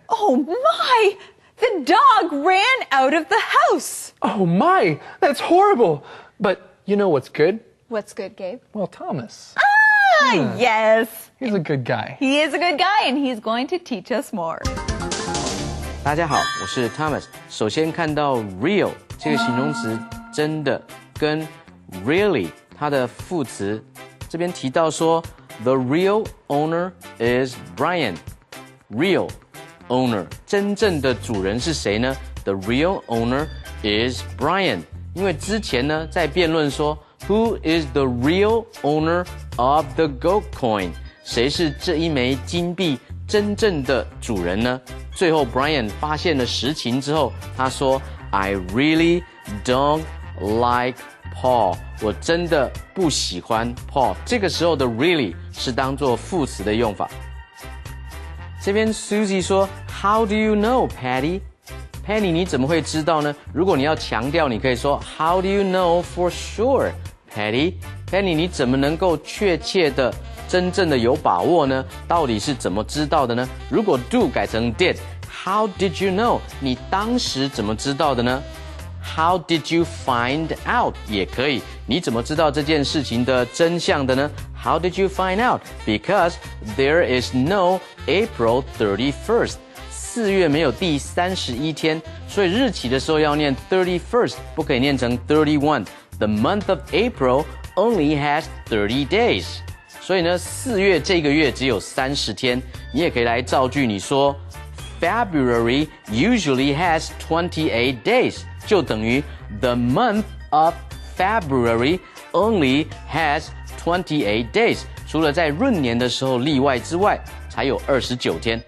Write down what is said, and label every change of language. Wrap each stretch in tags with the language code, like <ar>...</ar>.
<en>Oh my. The dog ran out of the house. Oh my, that's horrible. But you know what's good? What's good, Gabe? Well, Thomas. Yes. He's a good guy. He is a good guy, and he's going to teach us more.</en> <zh>大家好，我是 Thomas。首先看到 real 这个形容词，真的跟 really 它的副词，这边提到说</zh> <en>the real owner is Brian。</en> <zh>real owner 真正的主人是谁呢 ？</zh> <en>The real owner is Brian。</en> <zh>因为之前呢在辩论说</zh> <en>Who is the real owner of the gold coin？</en> <zh>谁是这一枚金币真正的主人呢？最后 Brian 发现了实情之后，他说</zh> <en>I really don't like Paul。</en> <zh>我真的不喜欢 Paul。这个时候的 really 是当作副词的用法。这边 Susie 说</zh> <en>How do you know, Patty？</en> <zh>Penny 你怎么会知道呢？如果你要强调，你可以说</zh> <en>How do you know for sure, Patty？</en> <zh>Penny 你怎么能够确切的、真正的有把握呢？到底是怎么知道的呢？如果 do 改成 did，</zh> <en>How did you know？</en> <zh>你当时怎么知道的呢？</zh> <en>How did you find out？</en> <zh>也可以，你怎么知道这件事情的真相的呢？</zh> <en>How did you find out? Because there is no April 31st。</en> <zh>4月没有第31天，所以日期的时候要念 31st， 不可以念成 31。</zh> <en>The month of April only has 30 days。</en> <zh>所以呢，4月这个月只有30天。你也可以来造句，你说</zh> <en>February usually has 28 days，</en> <zh>就等于</zh> <en>The month of February only has 28 days.</en> <zh>除了在闰年的时候例外之外，才有29天。</zh>